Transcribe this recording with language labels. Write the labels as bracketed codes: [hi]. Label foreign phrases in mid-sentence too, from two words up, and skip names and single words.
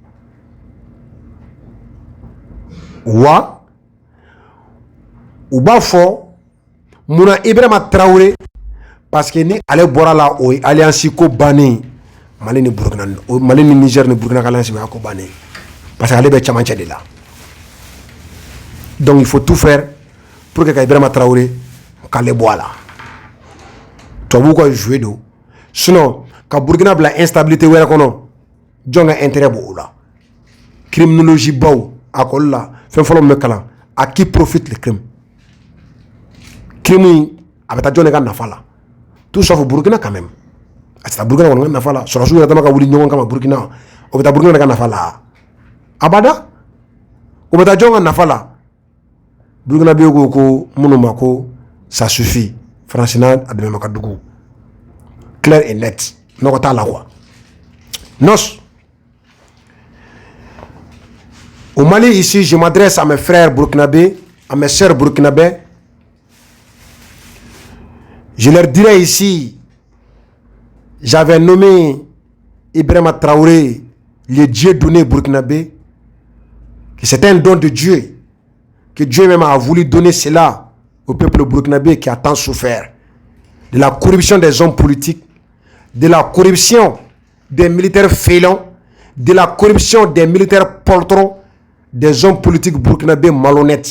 [bm] wa u b'a fɔ munna Ibrahima Traoré parce que ni ale bɔra la o ye alliance ko bannen Mali ni Burkina Mali ni Niger ni Burkina ka alliance o y'a ko bannen parce que ale bɛ camancɛ de la [fr] donc il faut tout faire pour que [bm] ka Ibrahima Traoré k'ale bɔ a la tubabuw ka jouer don [fr] Sinon, quand [bm] Burkina bila instabilité wɛrɛ kɔnɔ, jɔn ka intérêt b'o la. Criminologie baw, a kɔli la, fɛn fɔlɔ min bɛ kalan, [fr] à qui profite le crime? [bm] Crime a bɛ taa jɔn de ka nafa la. [fr] Tout sauf Burkina quand même. [bm] A tɛ taa Burkina kɔni ka nafa la. Sɔrɔsiw yɛrɛ dama ka wuli ɲɔgɔn kama Burkina, o bɛ taa Burkina de ka nafa la. Abada, o bɛ taa jɔn ka nafa la. Burkina bɛ ko minnu ma ko [fr] ça suffit. [bm] Francina a dɛmɛ ka dugu. [fr] Clair et net. [bm] Nɔgɔ t'a la quoi. Nos. [fr] Au Mali ici, je m'adresse à mes frères burkinabés, à mes sœurs burkinabés. Je leur dirais ici, j'avais nommé Ibrahima Traoré, le Dieu donné burkinabé, que c'était un don de Dieu, que Dieu même a voulu donner cela au peuple burkinabé qui a tant souffert de la corruption des hommes politiques, de la corruption des militaires félons, de la corruption des militaires poltrons, des hommes politiques burkinabés malhonnêtes.